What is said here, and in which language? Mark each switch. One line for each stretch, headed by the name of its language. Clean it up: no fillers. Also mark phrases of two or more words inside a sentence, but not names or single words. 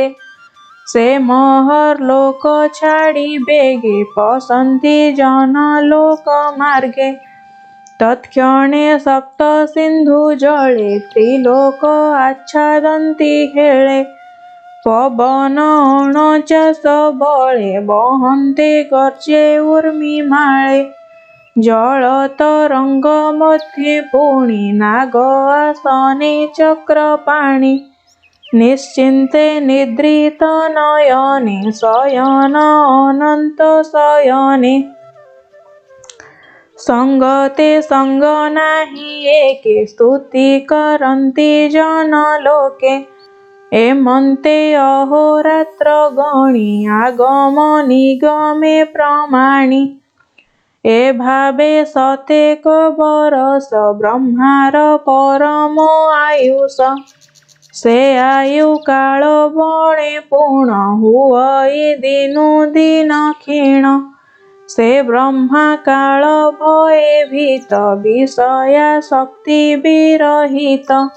Odia: ସେ ମହର୍ଲୋକ ଛାଡ଼ି ବେଗେ ପଶନ୍ତି ଜନଲୋକ ମାର୍ଗେ। ତତ୍କ୍ଷଣେ ସପ୍ତ ସିନ୍ଧୁ ଜଳେ ତ୍ରିଲୋକ ଆଚ୍ଛାଦନ୍ତି ହେଳେ। ପବନ 49 ବଳେ ବହନ୍ତେ ଗର୍ଜେ ଉର୍ମି ମାଳେ। ଜଳ ତରଙ୍ଗ ମଧ୍ୟେ ପୁଣି ନାଗ ଆସନେ ଚକ୍ରପାଣି ନିଶ୍ଚିନ୍ତେ ନିଦ୍ରିତ ନୟନେ ଶୟନ ଅନନ୍ତ ଶୟନେ ସଙ୍ଗତେ ସଙ୍ଗ ନାହି ଏକେ ସ୍ତୁତି କରନ୍ତି ଜନ ଲୋକେ ଏମନ୍ତେ ଅହୋରାତ୍ର ଗଣି ଆଗମ ନିଗମେ ପ୍ରମାଣି ଏ ଭାବେ ସତେକ ବରସ ବ୍ରହ୍ମାର ପରମ ଆୟୁଷ ସେ ଆୟୁ କାଳ ବଣେ ପୂର୍ଣ୍ଣ ହୁଇ ଦିନୁ ଦିନ କ୍ଷୀଣ ସେ ବ୍ରହ୍ମା କାଳ ଭୟେ ଭୀତ ବିଷୟା ଶକ୍ତି ବିରହିତ